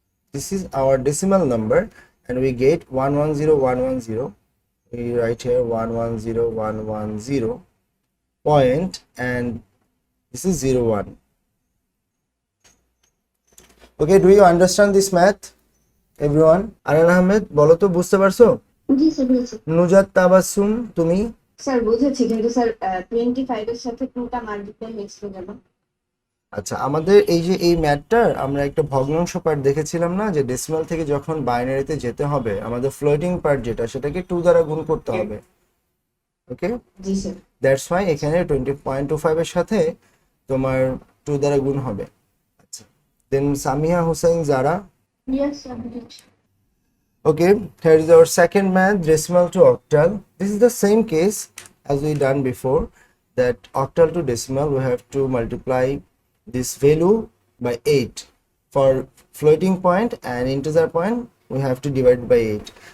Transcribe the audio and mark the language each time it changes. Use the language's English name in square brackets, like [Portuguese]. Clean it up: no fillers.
[English] this is our decimal number, and we get 110110. we write here 110110 point, and this is 01. Okay, do you understand this math, everyone? [Bangla] Anan Ahmed, বলো তো বুঝতে পারছো? জি sir, বুঝেছি। নুজাত তাবাসসুম, তুমি? Sir বুঝেছি, কিন্তু sir 25 এর সাথে 2টা মাল্টিপ্লাই হয়েছিল কেন? আচ্ছা, আমাদের এই যে এই ম্যাথটার আমরা একটা ভগ্নাংশ পার্ট দেখেছিলাম না, যে ডেসিমাল থেকে যখন বাইনারিতে যেতে হবে আমাদের ফ্লোটিং পার্ট যেটা, সেটাকে 2 দ্বারা গুণ করতে হবে। ওকে, জি স্যার। [English] that's why [Bangla] এখানে 20.25 এর সাথে তোমার 2 দ্বারা গুণ হবে। আচ্ছা, [English] Then Samiha Hussain Zara. Yes, sir. Did. Okay, here is our second math, decimal to octal. This is the same case as we done before, that octal to decimal we have to multiply this value by 8. For floating point and integer point we have to divide by 8.